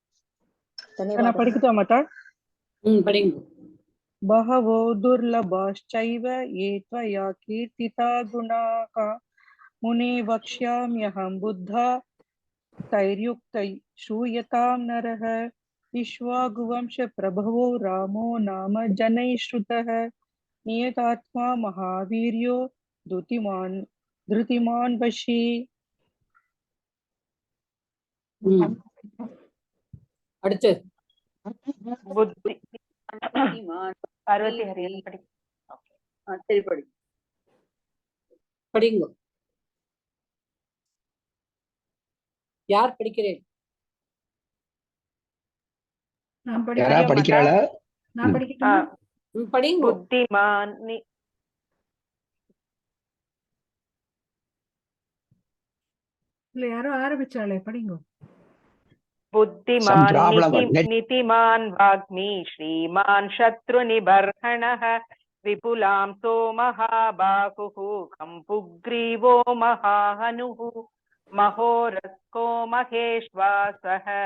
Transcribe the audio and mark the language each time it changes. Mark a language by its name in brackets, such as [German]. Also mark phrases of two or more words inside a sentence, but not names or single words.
[Sanskrit] बहवो दुर्लभाश्चैव ये त्वया कीर्तिता गुणाः मुने वक्ष्याम्यहं बुद्धा तैर्युक्तै श्रूयतां नरः इक्ष्वाकुवंश प्रभवो रामो नाम जनैः श्रुतः नियतात्मा महावीर्यो धृतिमान् वशी. [Tamil] அடுத்து புத்தி பார்வதி ஹரியன் படி. சரி, படிங்க. யார் படிக்கிறேன்? படிக்கிறாளா? படிங்க. புத்திமான் யாரோ ஆரம்பிச்சாளே, படிங்க. [Sanskrit] बुद्धिमान् नीतिमान् वाग्मी श्रीमान् शत्रुनिबर्हणः विपुलांसो महाबाहुः कम्पुग्रीवो महाहनुः महोरस्को महेश्वासः